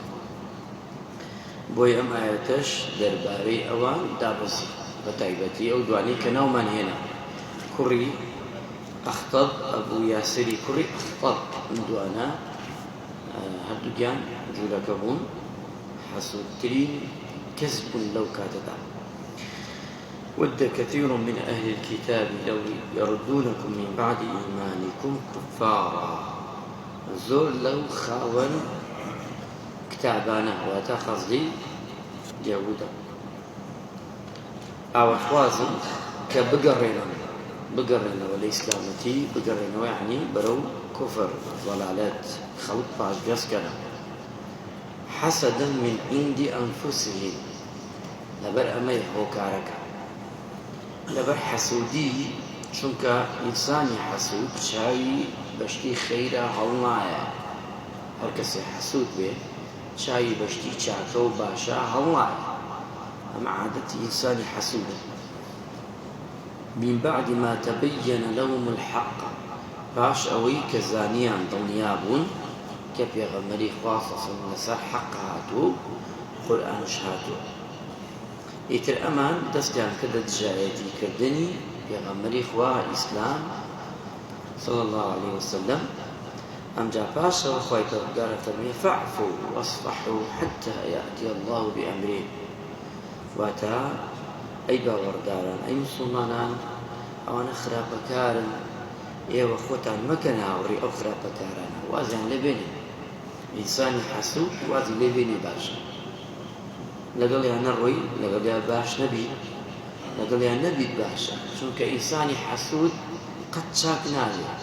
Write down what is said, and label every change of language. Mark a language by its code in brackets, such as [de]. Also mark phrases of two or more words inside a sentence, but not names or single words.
[ckb] بۆی ئەم ئایەتەش دەربارەی ئەوان دابەزی، بە تایبەتی ئەو دوانەی کە ناومان هێنا، کوڕی ئەخطەب، ئەبوو یاسری کوڕی ئەخطەب. ئەم دوانە هەردووکیان جوولەکە بوون، حەسوودترین کەس بوون لەو کاتەدا. [ar] ود كثير من أهل الكتاب لو يردونكم من بعد إيمانكم كفارا. [ckb] زۆر لەو خاوەن کتابانە واتە خەزی یەهوودە ئاوەخوازن کە بگەڕێنەوە لە ئیسلامەتی، بگەڕێنەوە یعنی بەرەو [ar] كفر ضلالات، [ckb] خلق پاشگەز کەرە. [ar] حەسەدا من عند أنفسهم، [ckb] لەبەر ئەمەی هۆکارەکە، لەبەر حەسوودی، چونکە ئینسانی حەسوود چاوی بەشتی خەیرە هەڵنایە. هەر کەسێ حەسوود بێ چاوی بەشتی چاکە و باشە هەڵنایە. ئەمە عادەتی ئینسانی حەسوودە. [ar] من بعد ما تبين لهم الحق، [ckb] باش ئەوەی کە زانیان دڵنیا بوون کە پێغەمبەری خوا [ar] صلی الله علیه وسلم [ckb] لەسەر حەق هاتوو، قورئانش هاتووە. ئیتر ئەمان دەستیان کردە دژایەتیکردنی پێغەمبەری خوا، ئیسلام [ar] صلی الله علیه وسلم. [ckb] ئەمجا پاشەوە خوای پەروەردگار فەرمێ: [ar] فاعفوا واصفحوا حتى يأتي الله بأمره. [ckb] واتە ئەی باوەڕداران، ئەی موسڵمانان، ئەوانە خراپەکارن، ئێوە خۆتان مەکەن هاوڕێی ئەو خراپەکارانە، وازیان لێبێنێ. ئینسانی حەسوود وازی لێبێنێ باشە، لەگەڵیان نەڕۆی، لەگەڵیان باش نەبیت، لەگەڵیان نەبیت باشە، چونکە ئینسانی حەسوود قەت چاک نابێت.